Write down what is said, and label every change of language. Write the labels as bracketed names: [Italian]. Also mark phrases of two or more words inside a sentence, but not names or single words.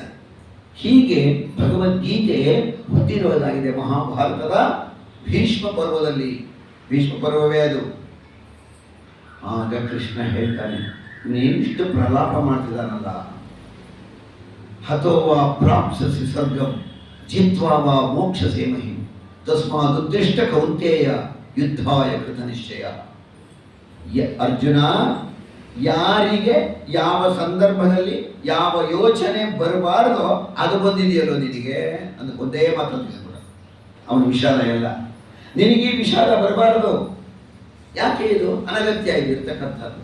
[Kannada] ಹೀಗೆ ಭಗವದ್ಗೀತೆ ಹುಟ್ಟಿರುವುದಾಗಿದೆ ಮಹಾಭಾರತದ ಭೀಷ್ಮ ಪರ್ವದಲ್ಲಿ. ಭೀಷ್ಮ ಪರ್ವವೇ ಅದು. ಆಗ ಕೃಷ್ಣ ಹೇಳ್ತಾನೆ, ನೀನಿಷ್ಟು ಪ್ರಲಾಪ ಮಾಡ್ತಿದ್ದಾನಲ್ಲ, [Sanskrit] ಹತೋವಾ ಪ್ರಾಪ್ಸಸಿ ಸರ್ಗಂ ಜಿತ್ವಾ ವಾ ಮೋಕ್ಷಸೇ ಮಹಿಂ ತಸ್ಮಾದುದ್ದಿಷ್ಟ ಕೌಂತೇಯ ಯುದ್ಧಾಯ ಕೃತ ನಿಶ್ಚಯ. [Kannada] ಅರ್ಜುನ, ಯಾರಿಗೆ ಯಾವ ಸಂದರ್ಭದಲ್ಲಿ ಯಾವ ಯೋಚನೆ ಬರಬಾರ್ದೋ ಅದು ಬಂದಿದೆಯಲ್ಲೋ ನಿನಗೆ, ಅದಕ್ಕೆ ಒಂದೇ ಮಾತು ಕೂಡ ಅವನು ವಿಷಾದ ಎಲ್ಲ. ನಿನಗೆ ವಿಷಾದ ಬರಬಾರದು, ಯಾಕೆ ಇದು ಅನಗತ್ಯ ಇರ್ತಕ್ಕಂಥದ್ದು?